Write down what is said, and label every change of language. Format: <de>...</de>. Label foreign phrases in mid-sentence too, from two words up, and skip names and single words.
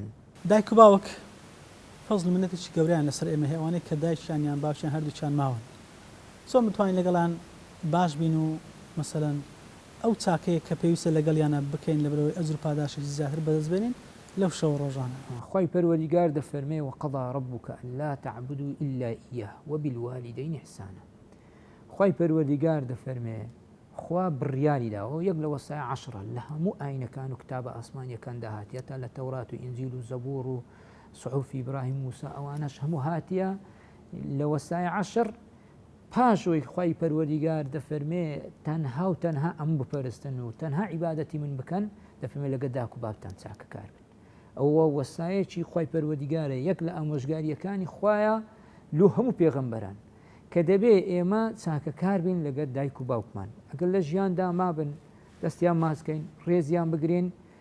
<ckb>دایک و باوک فەزڵ منەتێکی گەوریان لەسەر ئێمە هێوانەیە کە دایکیان یان باوکیان هەردووچیان ماون چۆن بتوانین لەگەڵان باش بین و مەسەلەن ئەو چاکەیە کە پێویستە لەگەڵیانە بکەین لە بەرەوەی ئەجر و پاداشی زیاتر بەدەستبێنین لەو شەو ڕۆژانە خوای پەروەردیگار دەفەرمێ</ckb> <ar>وقضى ربك ألا تعبدوا إلا إياه وبالوالدين إحسانا</ar> <ckb>خوای پەروەردیگار دەفەرمێ خوا بڕیاری داوە یەک لە</ckb> <ar>وەسایە عەشرە</ar> <ckb>لە هەموو ئاینەکان و کتابە ئاسمانیەکان داهاتیەتە لە تەورات و ئینجیل و زەبوور و صحوفی ئیبراهیم و موسا ئەوانەش هەموو هاتیە لە</ckb> <ar>وەسایە عەشر</ar> <ckb>پاشۆی خوای پەروەردیگار دەفەرمێ تەنها و تەنها ئەم بپەرستن و تەنها عیبادەتی من بکەن دەفەرمێ لەگە داک و بابتان چاکە کار بن ئەوە وەسایەکی خوای پەروەردیگارە یەک لە ئامۆژگاریەکانی خوایە لۆ هەموو پێغەمبەران کە دەبێ ئێمە چاکە کار بین لەگەر دایک و باوکمان ئەگەر لە ژیاندا مابن دەستیان ماسکەین ڕێزیان بگرین</ckb>